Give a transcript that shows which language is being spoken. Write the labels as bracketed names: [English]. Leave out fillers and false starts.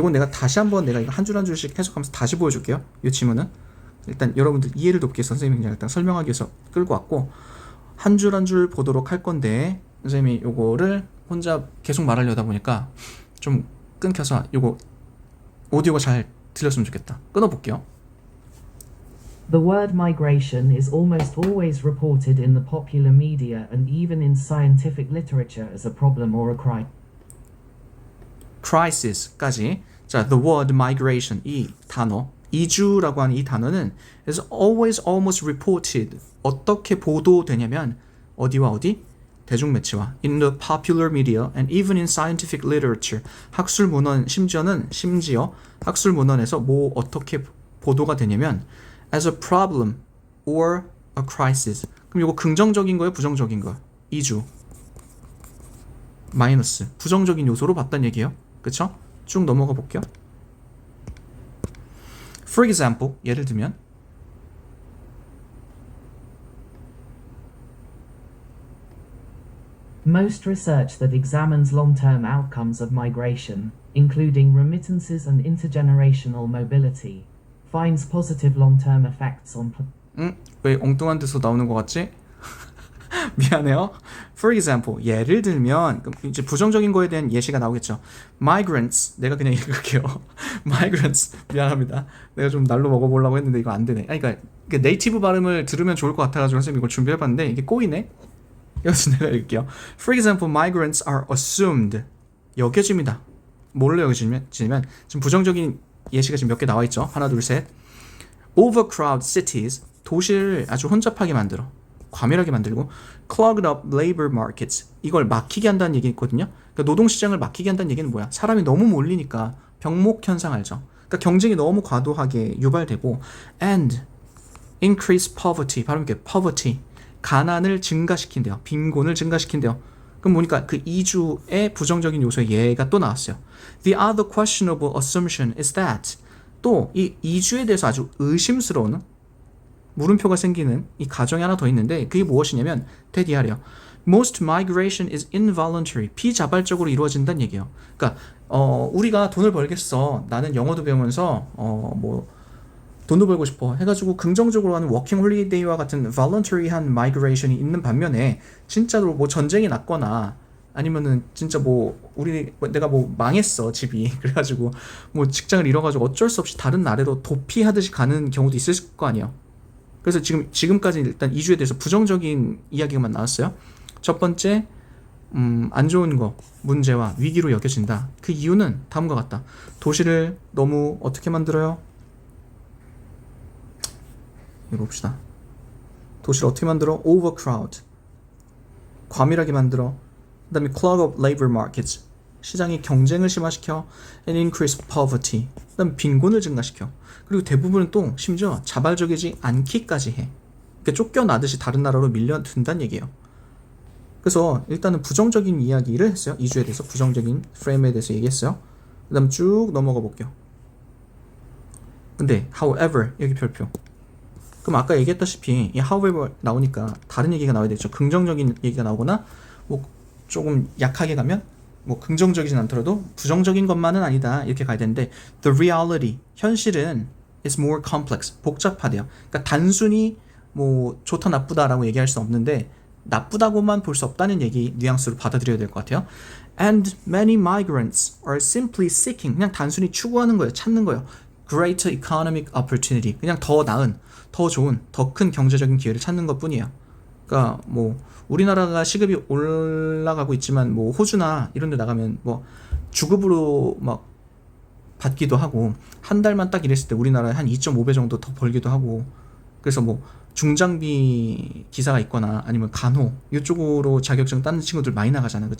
[Korean] 이건 내가 다시 한번 내가 이거 한 줄 한 줄씩 해석하면서 다시 보여줄게요. 이 지문은 일단 여러분들 이해를 돕기 위해서 선생님이 그냥 일단 설명하기 위해서 끌고 왔고, 한 줄 한 줄 보도록 할 건데 선생님이 요거를 혼자 계속 말하려다 보니까 좀 끊겨서 요거 오디오가 잘 들렸으면 좋겠다. 끊어볼게요. [English] The word migration is almost always reported in the popular media and even in scientific literature as a problem or a crime. [Korean] crisis까지. 자, [English] the word migration, [Korean] 이 단어, 이주라고 하는 이 단어는 [English] is always almost reported. [Korean] 어떻게 보도되냐면 어디와 어디? 대중매체와 [English] in the popular media and even in scientific literature. [Korean] 학술문헌, 심지어 학술문헌에서 뭐 어떻게 보도가 되냐면 [English] as a problem or a crisis. [Korean] 그럼 이거 긍정적인 거예요, 부정적인 거예요? 이주 마이너스 부정적인 요소로 봤단 얘기예요. 그쵸? 쭉 넘어가 볼게요. [English] For example, [Korean] 예를 들면 [English] Most research that examines long-term outcomes of migration, including remittances and intergenerational mobility, finds positive long-term effects on [Korean] 왜 엉뚱한 데서 나오는 것 같지? 미안해요. [English] For example, [Korean] 예를 들면 그럼 이제 부정적인 거에 대한 예시가 나오겠죠. Migrants, 내가 그냥 읽을게요. Migrants, 미안합니다. 내가 좀 날로 먹어보려고 했는데 이거 안 되네. 아니, 그러니까 네이티브 발음을 들으면 좋을 것 같아가지고 선생님 이걸 준비해봤는데 이게 꼬이네. 여기서 내가 읽을게요. [English] For example, migrants are assumed. [Korean] 여겨집니다. 뭘로 여겨지면 지금 부정적인 예시가 지금 몇 개 나와 있죠. 하나, 둘, 셋. [English] Overcrowded cities. [Korean] 도시를 아주 혼잡하게 만들어. 과밀하게 만들고 [English] clogged up labor markets. [Korean] 이걸 막히게 한다는 얘기 있거든요. 그러니까 노동시장을 막히게 한다는 얘기는 뭐야? 사람이 너무 몰리니까 병목 현상 알죠? 그러니까 경쟁이 너무 과도하게 유발되고 [English] and increase poverty. [Korean] 발음 이렇게 poverty. 가난을 증가시킨대요. 빈곤을 증가시킨대요. 그럼 보니까 그 2주의 부정적인 요소의 예가 또 나왔어요. [English] The other questionable assumption is that [Korean] 또 이 2주에 대해서 아주 의심스러운 물음표가 생기는 이 가정이 하나 더 있는데 그게 무엇이냐면 대디하래요. [English] Most migration is involuntary. [Korean] 비자발적으로 이루어진다는 얘기예요. 그러니까 우리가 돈을 벌겠어. 나는 영어도 배우면서 돈도 벌고 싶어 해가지고 긍정적으로 하는 워킹 홀리데이와 같은 voluntary한 migration이 있는 반면에 진짜로 뭐 전쟁이 났거나 아니면은 진짜 내가 망했어 집이 그래가지고 뭐 직장을 잃어가지고 어쩔 수 없이 다른 나라로 도피하듯이 가는 경우도 있을 거 아니에요. 그래서 지금까지 일단 2주에 대해서 부정적인 이야기가만 나왔어요. 첫 번째 안 좋은 거 문제와 위기로 여겨진다. 그 이유는 다음과 같다. 도시를 너무 어떻게 만들어요? 이거 봅시다. 도시를 어떻게 만들어? Overcrowd. 과밀하게 만들어. 그 다음에 [English] clog up labor markets. [Korean] 시장이 경쟁을 심화시켜. [English] And increase poverty. [Korean] 그 다음에 빈곤을 증가시켜. 그리고 대부분은 또 심지어 자발적이지 않기까지 해. 그러니까 쫓겨나듯이 다른 나라로 밀려든다는 얘기예요. 그래서 일단은 부정적인 이야기를 했어요. 2주에 대해서 부정적인 프레임에 대해서 얘기했어요. 그 다음 쭉 넘어가 볼게요. 근데 however 여기 별표. 그럼 아까 얘기했다시피 이 however 나오니까 다른 얘기가 나와야 되죠. 긍정적인 얘기가 나오거나 뭐 조금 약하게 가면 뭐 긍정적이진 않더라도 부정적인 것만은 아니다 이렇게 가야 되는데 [English] the reality [Korean] 현실은 [English] is more complex [Korean] 복잡하대요. 그러니까 단순히 뭐 좋다 나쁘다라고 얘기할 수 없는데 나쁘다고만 볼 수 없다는 얘기 뉘앙스로 받아들여야 될 것 같아요. [English] And many migrants are simply seeking [Korean] 그냥 단순히 추구하는 거예요. 찾는 거예요. [English] Greater economic opportunity [Korean] 그냥 더 나은 더 좋은, 더 큰 경제적인 기회를 찾는 것 뿐이에요. 그러니까 뭐 우리나라가 시급이 올라가고 있지만 뭐 호주나 이런 데 나가면 뭐 주급으로 막 받기도 하고 한 달만 딱 일했을 때 우리나라에 한 2.5배 정도 더 벌기도 하고 그래서 뭐 중장비 기사가 있거나 아니면 간호 이쪽으로 자격증 따는 친구들 많이 나가잖아요.